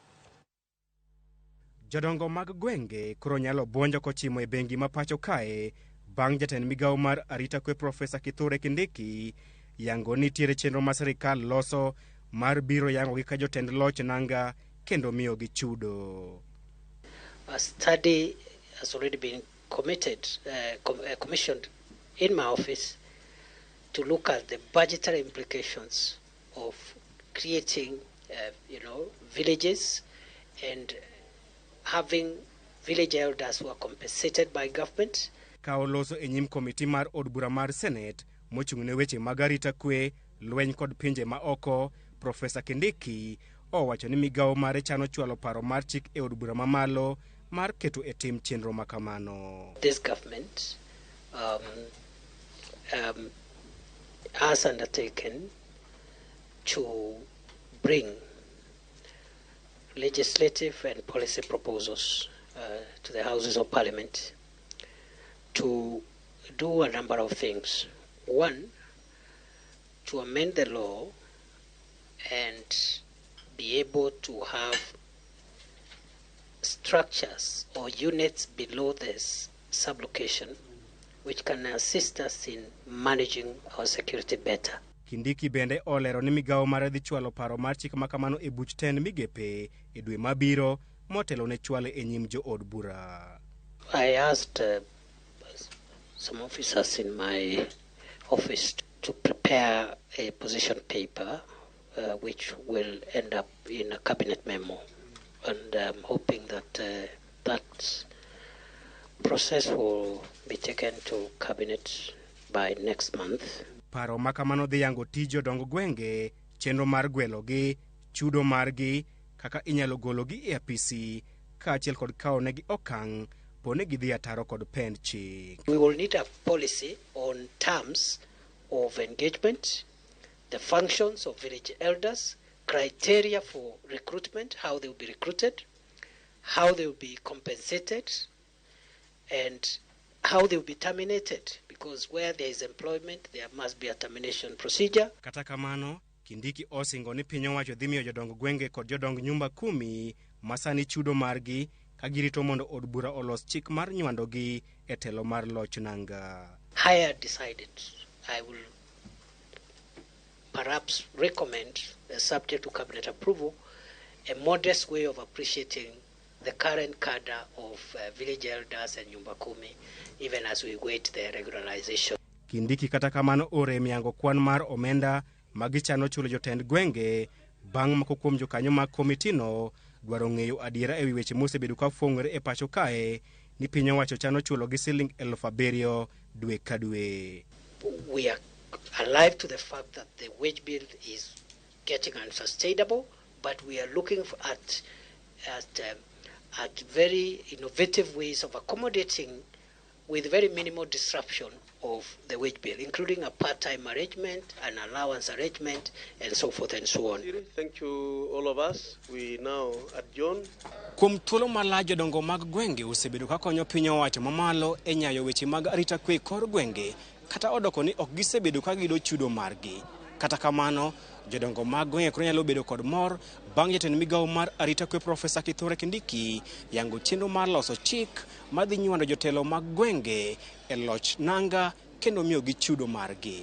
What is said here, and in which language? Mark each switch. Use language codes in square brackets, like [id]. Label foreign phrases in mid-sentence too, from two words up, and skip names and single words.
[luo] Jodongo mag gwenge koro nyalo buonjo kochimo e bengi ma pacho kae bang' jatend migawo mar arita kwe Profesa Kithure Kindiki yango nitiere chenro ma sirkal loso mar biro yango gi ka jotend loch nanga kendo miyo gi chudo. [en] A study has already been commissioned in my office to look at the budgetary implications of creating, villages and having village elders who are compensated by government. [luo] Ka oloso e nyim komiti mar od bura mar Senate mochung'ne weche mag arita kwe, lweny kod pinje ma oko, Profesa Kindiki owacho ni migawo mare chano chwalo paro mar chik e od bura mamalo mar keto e tim chenro makamano. [en] This government has undertaken to bring legislative and policy proposals to the Houses of Parliament to do a number of things. One, to amend the law and be able to have structures or units below this sublocation which can assist us in managing our security better. [luo] Kindiki bende olero ni migawo mare dhi chwalo paro mar chik makamano e buch tend migepe e dwe mabiro motelo ne chwale e nyim jo od bura. [en] I asked some officers in my office to prepare a position paper which will end up in a cabinet memo, and I'm hoping that that process will be taken to cabinet by next month. [luo] Paro makamano dhi yango tij jodong gwenge, chenro mar gwelogi, chudo margi, kaka inyalo gologi e apisi, kaachiel kod kawo negi okang' pone gidhi ataro kod pend chik. [en] We will need a policy on terms of engagement, the functions of village elders, criteria for recruitment, how they will be recruited, how they will be compensated, and how they will be terminated, because where there is employment, there must be a termination procedure. [luo] Kata kamano, Kindiki osingo ni piny owacho dhi miyo jodong gwenge kod jodong [sw] nyumba kumi [luo] masani chudo margi ka girito mondo od bura olos chik mar nywandogi e telo mar loch nanga. [en] I had decided I will perhaps recommend, subject to cabinet approval, a modest way of appreciating the current cadre of village elders and [sw] nyumba kumi, [en] even as we wait their regularization. [luo] Kindiki kata kamano orem yango kwan mar omenda magichano chulo jotend gwenge bang' mako kuom jokanyo mag komitino dwaro ng'eyo adiera e wi weche mosebedo ka fuong'ore e pacho kae ni piny owacho chano chulo gi siling 7,000 dwe ka dwe. [en] We are alive to the fact that the wage bill is getting unsustainable, but we are looking at very innovative ways of accommodating with very minimal disruption of the wage bill, including a part-time arrangement, an allowance arrangement, and so forth and so on. Thank you, all of us. We now adjourn. [luo] Kuom thuolo malach jodongo mag gwenge osebedo ka konyo piny owacho mamalo e nyayo weche mag arita kwe kor gwenge, kata odoko ni ok gisebedo ka gido chudo margi. Kata kamano, jodongo mag gwenge koro nyalo bedo kod mor bang' jatend migawo mar arita kwe Profesa Kithure Kindiki yango chenro mar loso chik madhi nywando jotelo mag gwenge e loch nanga kendo miyo gi chudo margi.